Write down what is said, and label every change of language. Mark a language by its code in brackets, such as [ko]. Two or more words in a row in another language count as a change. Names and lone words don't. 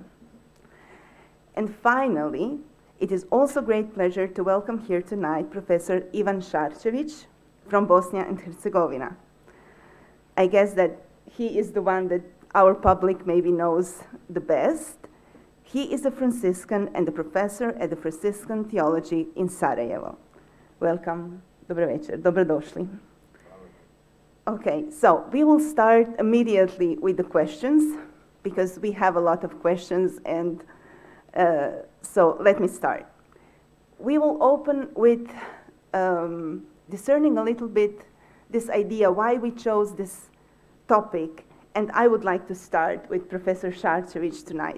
[en] And finally, it is also a great pleasure to welcome here tonight Professor Ivan Charcevic from Bosnia and Herzegovina. I guess that he is the one that our public maybe knows the best. He is a Franciscan and a professor at the Franciscan Theology in Sarajevo. Welcome. [bs] Dobro večer. Dobrodošli. [en] Okay, so we will start immediately with the questions because we have a lot of questions, and so let me start. We will open with discerning a little bit this idea why we chose this topic, and I would like to start with Professor Charcevic tonight.